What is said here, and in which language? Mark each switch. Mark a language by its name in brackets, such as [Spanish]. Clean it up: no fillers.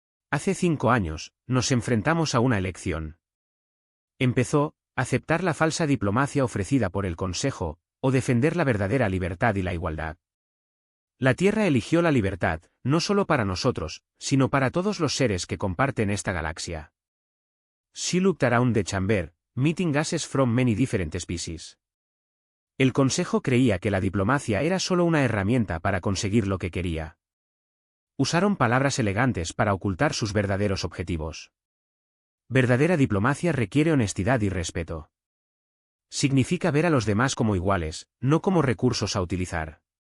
[Spanish] Hace 5 años, nos enfrentamos a una elección. Empezó, aceptar la falsa diplomacia ofrecida por el Consejo, o defender la verdadera libertad y la igualdad. La Tierra eligió la libertad, no solo para nosotros, sino para todos los seres que comparten esta galaxia. [English] She looked around the chamber, meeting gases from many different species. [Spanish] El Consejo creía que la diplomacia era solo una herramienta para conseguir lo que quería. Usaron palabras elegantes para ocultar sus verdaderos objetivos. Verdadera diplomacia requiere honestidad y respeto. Significa ver a los demás como iguales, no como recursos a utilizar.